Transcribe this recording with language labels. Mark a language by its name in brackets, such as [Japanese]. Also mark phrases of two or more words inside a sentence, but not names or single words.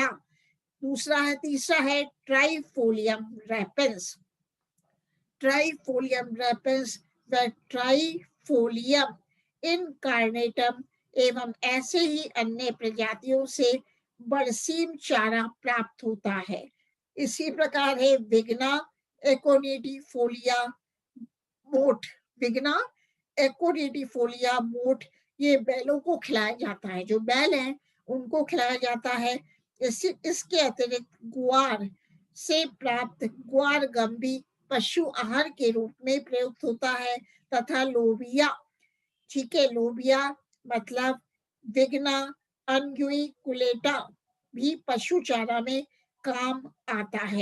[Hindi] दूसरा है, तीसरा है ट्राइफोलियम रेपेंस, ट्राइफोलियम रेपेंस व ट्राइफोलियम इनकार्नेटम एवं ऐसे ही अन्य प्रजातियों से बरसीम चारा प्राप्त होता है। इसी प्रकार है विग्ना एकोनिडिफोलिया मोठ, विग्ना एकोनिडिफोलिया मोठ, ये बैलों को खिलाया जाता है, जो बैल हैं उनको खिलाया जाता है। इसके अतिरिक्त ग्वार से प्राप्त ग्वार गम भी पशु आहार के रूप में प्रयुक्त होता है। तथा लोबिया, ठीक है, लोबिया मतलब विग्ना अनग्युइकुलेटा भी पशु चारा में काम आता है।